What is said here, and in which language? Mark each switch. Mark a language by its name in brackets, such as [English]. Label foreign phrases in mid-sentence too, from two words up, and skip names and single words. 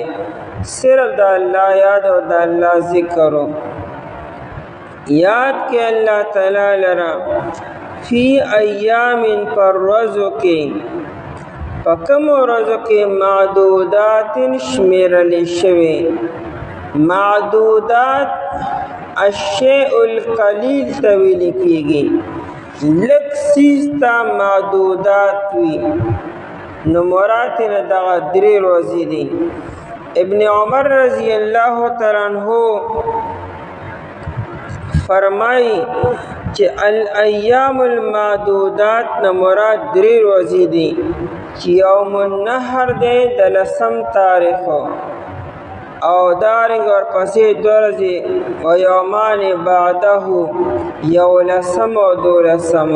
[Pashto] صرف د الله یاد او د الله ذکر یاد کې الله تعالی لرا فی ایام پر ورځو کې، په کومو ورځو کې معدودات شمیرل شوي. معدودات [Arabic] الشیء القلیل [Pashto] ته ویل کېږي، لږ څیز ته معدودات وي. نو مراد نه دغه 3 ورځې دي. ابن عمر [Arabic] رضی اللہ تعالی عنہ [Pashto] فرمائی چې [Arabic] الایام المعدودات [Pashto] نه مراد 3 ورځې دي، چې [Arabic] یوم النحر [Pashto] دی د 10 تاریخ، او دارنګ ورپسې 2 ورځې [Arabic] و یومان بعده [Pashto] 11 او 12.